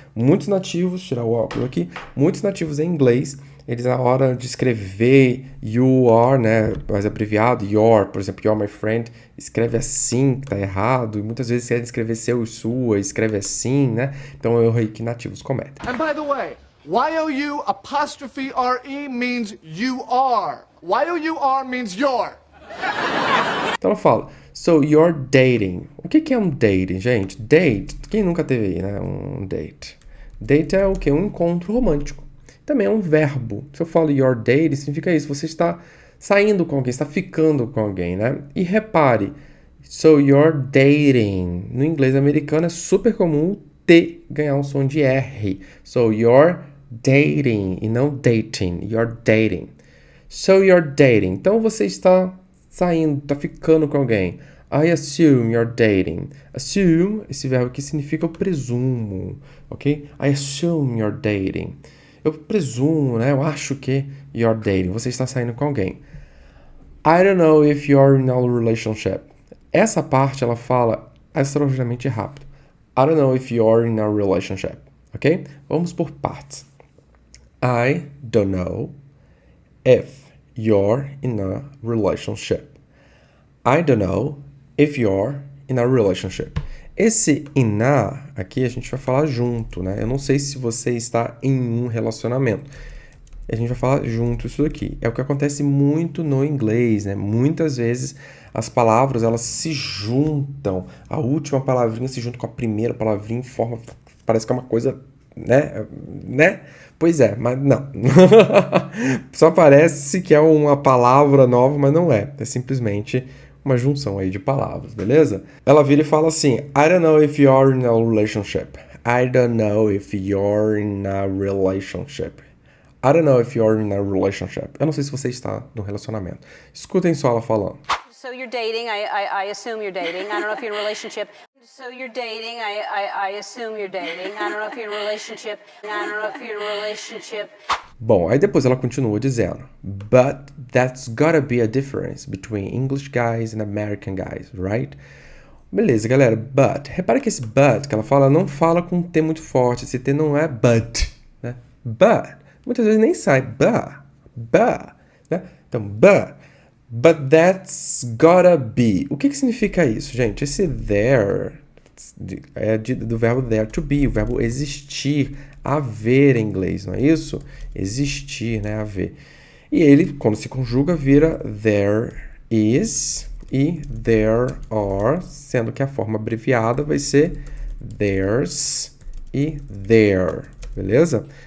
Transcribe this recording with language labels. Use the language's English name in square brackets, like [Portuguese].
[Portuguese] Muitos nativos, tirar o óculos aqui, muitos nativos em inglês, eles na hora de escrever you are, né, mais abreviado, your, por exemplo, [English] you're my friend, [Portuguese] escreve assim, que tá errado, e muitas vezes querem escrever seu e sua, escreve assim, né? Então é um erro aí que nativos cometem. [English] And by the way, Y-O-U apostrophe R-E means you are. Y-O-U-R means your. [Portuguese] Então ela fala, [English] so you're dating. [Portuguese] O que é um dating, gente? Date, quem nunca teve aí, né, um date? Date é o quê? Um encontro romântico. Também é um verbo. Se eu falo [English] you're dating, [Portuguese] significa isso. Você está saindo com alguém, está ficando com alguém, né? E repare, [English] so you're dating. [Portuguese] No inglês americano é super comum o T ganhar um som de R. [English] So you're dating e não dating. You're dating. So you're dating. [Portuguese] Então você está saindo, está ficando com alguém. [English] I assume you're dating. [Portuguese] Assume, esse verbo aqui significa eu presumo, ok? [English] I assume you're dating. [Portuguese] Eu presumo, né? Eu acho que [English] you're dating. [Portuguese] Você está saindo com alguém. [English] I don't know if you're in a relationship. [Portuguese] Essa parte ela fala extraordinariamente rápido. [English] I don't know if you're in a relationship. [Portuguese] Ok? Vamos por partes. [English] I don't know if you're in a relationship. I don't know if you're in a relationship. [Portuguese] Esse in a aqui a gente vai falar junto, né? Eu não sei se você está em um relacionamento. A gente vai falar junto isso daqui. É o que acontece muito no inglês, né? Muitas vezes as palavras elas se juntam. A última palavrinha se junta com a primeira palavrinha em forma... Parece que é uma coisa, né? Pois é, mas não. Só parece que é uma palavra nova, mas não é. É simplesmente uma junção aí de palavras, beleza? Ela vira e fala assim, [English] I don't know if you're in a relationship. I don't know if you're in a relationship. I don't know if you're in a relationship. [Portuguese] Eu não sei se você está no relacionamento. Escutem só ela falando. [English] So you're dating, I assume you're dating. I don't know if you're in a relationship. So you're dating, I assume you're dating. I don't know if you're in a relationship. I don't know if you're in a relationship. [Portuguese] Bom, aí depois ela continua dizendo, [English] but that's gotta be a difference between English guys and American guys, right? [Portuguese] Beleza, galera, but. Repara que esse but que ela fala não fala com um T muito forte. Esse T não é but, né? But. Muitas vezes nem sai but, né? Então, [English] but that's gotta be. [Portuguese] O que significa isso, gente? Esse there é do verbo there to be, o verbo existir, haver em inglês, não é isso? Existir, né? Haver. E ele, quando se conjuga, vira there is e there are, sendo que a forma abreviada vai ser there's e there, beleza?